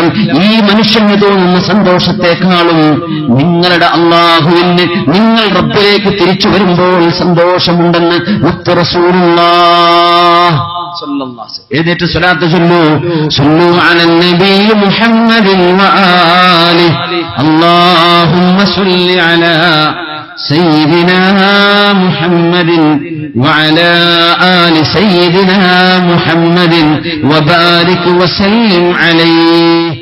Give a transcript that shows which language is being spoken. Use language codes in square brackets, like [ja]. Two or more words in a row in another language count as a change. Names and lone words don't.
[ml] ഈ മനുഷ്യന് തോന്നുന്ന സന്തോഷത്തെക്കാളും നിങ്ങളുടെ അല്ലാഹുവിന്, നിങ്ങൾ റബ്ബിലേക്ക് തിരിച്ചു വരുമ്പോൾ സന്തോഷമുണ്ടെന്ന് മുത്ത് [ar] رسول الله صلى الله. [ml] എഴുന്നേറ്റ് സ്വലാത്ത് ചൊല്ലൂ. [ar] صلوا على النبي محمد وآله. اللهم صل على سيدنا محمد وعلى آل سيدنا محمد وبارك وسلم عليه.